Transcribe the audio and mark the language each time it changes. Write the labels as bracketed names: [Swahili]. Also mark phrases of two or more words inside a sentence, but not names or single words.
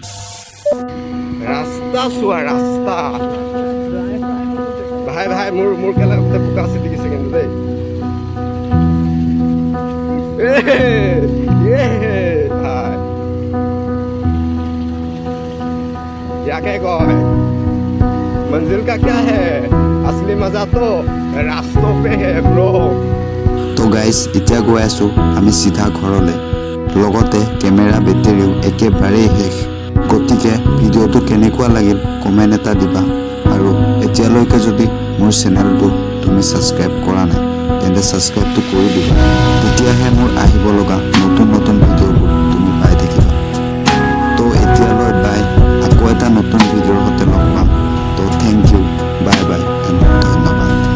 [Assamese] ৰাস্তা চোৱা ৰাস্তা ভাই মোৰ কেলা বোকা আছে দেখিছে কিন্তু দেই ভাই ইয়াকে কয় [Hindi] मंजिल का क्या है असली मजा तो रास्तों पे है ब्रो [Assamese] তো গাইজ এতিয়া গৈ আছোঁ আমি চিধা ঘৰলৈ লগতে কেমেৰা বেটেৰীও একেবাৰেই শেষ গতিকে ভিডিঅ'টো কেনেকুৱা লাগিল কমেণ্ট এটা দিবা আৰু এতিয়ালৈকে যদি মোৰ চেনেলটো তুমি ছাবস্ক্ৰাইব কৰা নাই তেন্তে ছাবস্ক্ৰাইবটো কৰি দিবা তেতিয়াহে মোৰ আহিব লগা নতুন নতুন ভিডিঅ'বোৰ তুমি পাই থাকিবা তো এতিয়ালৈ বাই আকৌ এটা নতুন ভিডিঅ'ৰ সৈতে লগ পাম তো [English] thank you bye bye and [Assamese] ধন্যবাদ